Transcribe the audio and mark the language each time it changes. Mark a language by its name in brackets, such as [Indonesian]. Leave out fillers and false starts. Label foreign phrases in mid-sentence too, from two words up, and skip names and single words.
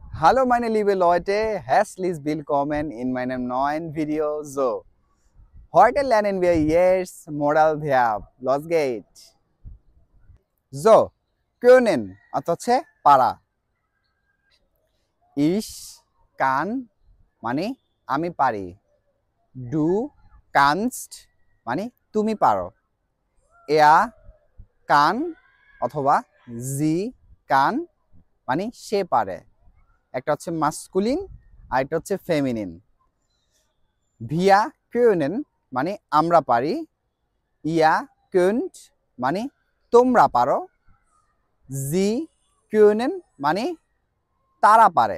[German] Hallo meine liebe Leute, herzlich willkommen in meinem neuen Video. So, heute lernen wir jetzt Modalverb. Los geht's. So, können [Bangla] অর্থ পারা। [German] Ich kann [Bangla] মানে আমি পারি। [German] Du kannst [Bangla] মানে তুমি পারো। [German] Er kann অথবা sie kann [Bangla] মানে সে পারে। একটা হচ্ছে মাস্কুলিন আর একটা হচ্ছে ফেমিনিন। [German] Wir können [Bangla] মানে আমরা পারি। [German] Ihr könnt [Bangla] মানে তোমরা পারো। [German] Sie können [Bangla] মানে তারা পারে।